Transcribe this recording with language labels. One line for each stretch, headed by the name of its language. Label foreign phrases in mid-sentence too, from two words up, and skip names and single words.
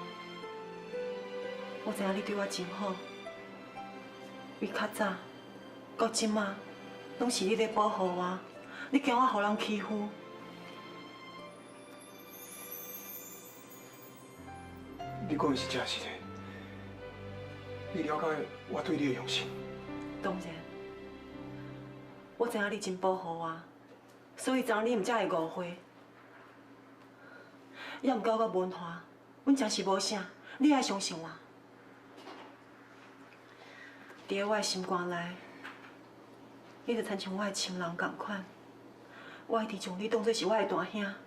Min Nan Chinese: 我知影你对我真好，为较早到即马，拢是你在保护我，你惊我互人欺负。你讲的是真实的，你了解我对你的用心。当然，我知影你真保护我，所以昨日你唔才会误会。也毋过我文化，阮真是无啥，你爱相信我。伫我的心肝内，你就亲像我的亲人同款，我一直将你当作是我的大兄。